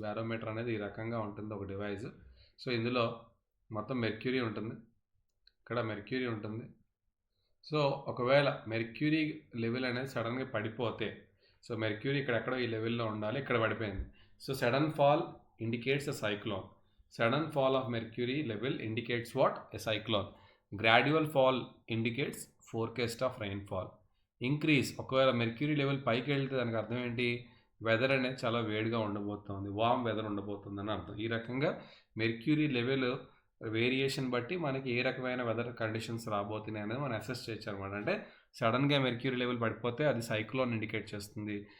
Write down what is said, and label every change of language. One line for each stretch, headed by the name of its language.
Telugu: Barometer అనేది ఈ రకంగా ఉంటుంది ఒక డివైస్. సో ఇందులో మొత్తం మెర్క్యూరీ ఉంటుంది, ఇక్కడ మెర్క్యూరీ ఉంటుంది. సో ఒకవేళ మెర్క్యూరీ లెవెల్ అనేది సడన్గా పడిపోతే, సో మెర్క్యూరీ ఇక్కడెక్కడో ఈ లెవెల్లో ఉండాలి, ఇక్కడ పడిపోయింది.
English: So sudden fall indicates a cyclone. Sudden fall of mercury level indicates what? A cyclone. Gradual fall indicates forecast of rainfall.
Telugu: Increase ఒకవేళ మెర్క్యూరీ లెవెల్ పైకి వెళ్తే దానికి అర్థం ఏంటి? వెదర్ అనేది చాలా వేడిగా ఉండబోతుంది, వామ్ వెదర్ ఉండబోతుంది అని అర్థం. ఈ రకంగా మెర్క్యూరీ లెవెల్ వేరియేషన్ బట్టి మనకి ఏ రకమైన వెదర్ కండిషన్స్ రాబోతున్నాయి అనేది మనం అసెస్ చేయొచ్చు అనమాట. అంటే సడన్గా మెర్క్యూరీ లెవెల్ పడిపోతే అది సైక్లోన్ ఇండికేట్ చేస్తుంది.